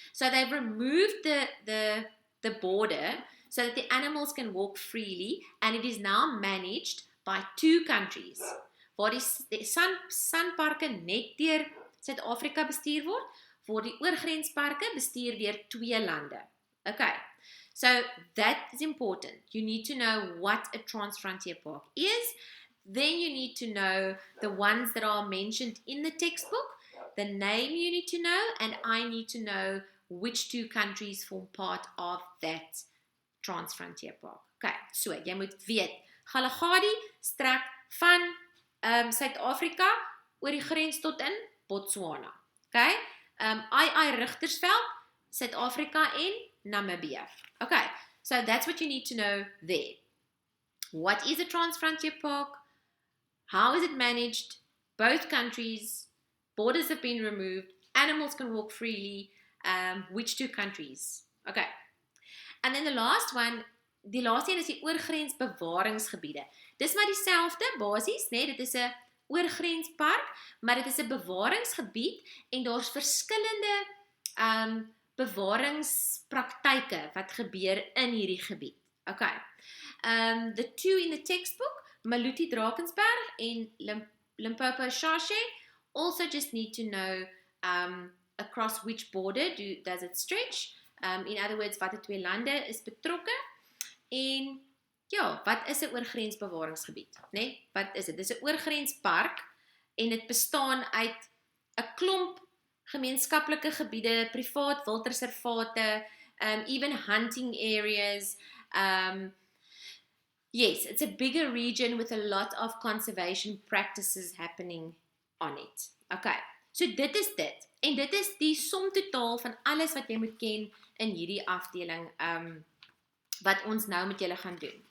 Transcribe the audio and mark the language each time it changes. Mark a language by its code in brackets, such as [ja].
[en] So they've removed the border so that the animals can walk freely, and it is now managed by two countries. [af] Waar die SANParke net deur Suid-Afrika bestuur word, waar die oorgrensparke bestuur deur twee lande. [en] Okay. So that is important. You need to know what a transfrontier park is. Then you need to know the ones that are mentioned in the textbook. The name you need to know, and I need to know which two countries form part of that transfrontier park. Okay, so [af] jy moet weet, Galagadi strek van Suid-Afrika oor die grens tot in Botswana. Okay, I Richtersveld, Suid-Afrika en Namibia. [en] Okay, so that's what you need to know there. What is a transfrontier park? How is it managed? Both countries, borders have been removed, animals can walk freely. Which two countries? Okay. And then the last one is [af] die oorgrensbewaringsgebiede. Dis maar dieselfde basies, né? Dit is 'n oorgrenspark, maar dit is 'n bewaringsgebied en daar's verskillende bewaringspraktyke wat gebeur in hierdie gebied. [en] Okay. The two in the textbook, Maluti Drakensberg en Limpopo Shashe, also just need to know across which border does it stretch. In other words, [af] watter twee lande is betrokke. En ja, wat is 'n oorgrensbewaringsgebied, né? Wat is dit? Dis 'n oorgrenspark en dit bestaan uit 'n klomp gemeenskaplike gebiede, privaat wildreservate, [en] even hunting areas. Yes, it's a bigger region with a lot of conservation practices happening on it. Okay, so [af] dit is dit. En dit is die som totaal van alles wat jy moet ken in hierdie afdeling wat ons nou met julle gaan doen.